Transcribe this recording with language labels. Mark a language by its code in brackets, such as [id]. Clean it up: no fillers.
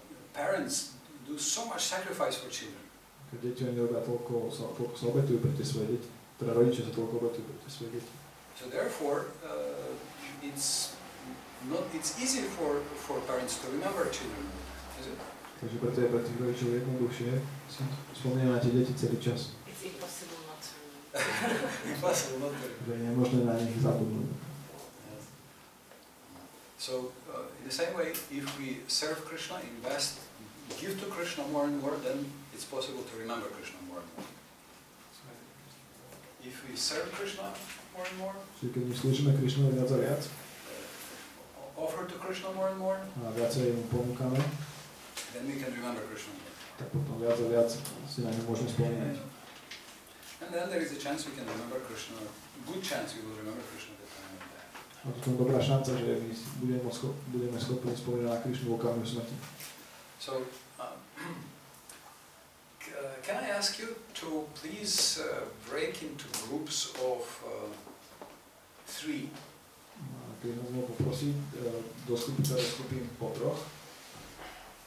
[en] Parents do so much sacrifice for children. [sk] Keď deti oni robia toľko sa obetujú pre tie svoje deti. Teda rodičia sa toľko obetujú pre tie svoje deti. [en] So therefore, it's easy for parents to remember children, is it? [sk] Takže preto je pre tých rodičov jednoduchšie si spomínať na tie deti celý čas. [en] It's impossible not to. Impossible not to. [sk] Že je nemožné na nich zabudnúť. [en] Yes. So, in the same way, if we serve Krishna, give to Krishna more and more, then it's possible to remember Krishna more and more. If we serve Krishna more and more, [sk] Čiže keď my slúžime Krišnovi viac a viac, [en] offer to Krishna more and more, [sk] a viacej mu ponúkame, [en] then we can remember Krishna more. [sk] tak potom viac a viac si na ňu môžeme spomínať. [en] And then there is a chance we can remember Krishna, good chance we will remember Krishna at the time of death. [sk] A potom dobrá šanca, že my budeme schopní spomínať na Krišnu v okamihu smrti. [en] So, can I ask you to please break into groups of 3? [sk] Keď nás môžem poprosiť do skupín po 3.